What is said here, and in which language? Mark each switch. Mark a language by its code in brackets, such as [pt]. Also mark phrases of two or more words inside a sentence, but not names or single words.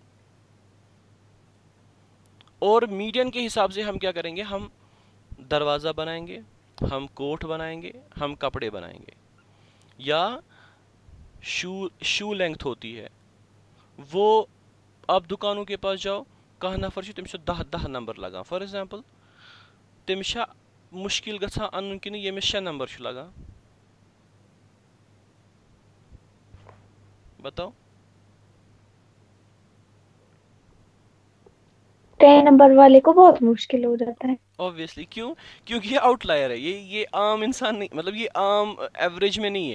[hi] और मीडियन के हिसाब से हम क्या करेंगे, हम दरवाज़ा बनाएंगे, हम कोट बनाएंगे, हम कपड़े बनाएंगे, या शू लेंथ होती है वो, आप दुकानों के पास जाओ, [ks] कह नफर तम [hi] 10 नंबर लगा, [en] for example [ks] तमिस मुश्किल गछान अन कि यमिस [hi] 6 नंबर लगा, बताओ। 10 नंबर वाले को बहुत मुश्किल हो जाता है। ऑब्वियसली, क्यों? क्योंकि ये आउटलायर है, ये आम इंसान नहीं, मतलब ये आम एवरेज में नहीं है।